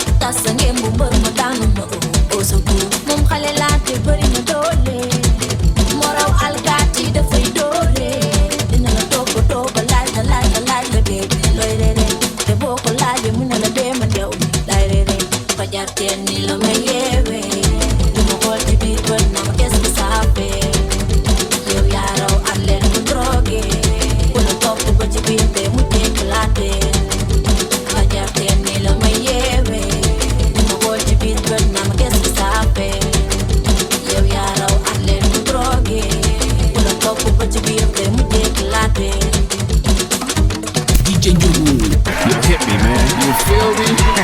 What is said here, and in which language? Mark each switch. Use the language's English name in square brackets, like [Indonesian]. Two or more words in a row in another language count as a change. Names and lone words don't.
[Wolof] Tas sa ngeen bu mbër ma daanu na, oh, oh, sa góor. Moom xale laa te bëri na doole. Moo raw alkaati dafay doore. Dina la toppatoo ba laaj la, laaj la, laaj la, baby. Looy reere, te boo ko laajee mu ne la dee ma yow. Laay reere, fajar teel ni la ma yeewee. Du ma xool ci biir bët na ma [French] qu'est-ce que ça fait. [Wolof] Yow yaa raw athlète bu drogué. Ku la topp ba ci biir te mu éclaté. Fajar teel ni la ma yeewee. Du ma xool ci biir bët na ma [French] qu'est-ce que ça fait. [Wolof] Yow yaa raw athlète bu drogué. Ku la topp ba ci biir te mu éclaté. [English] D J Njogu, you hit me, man. You feel me?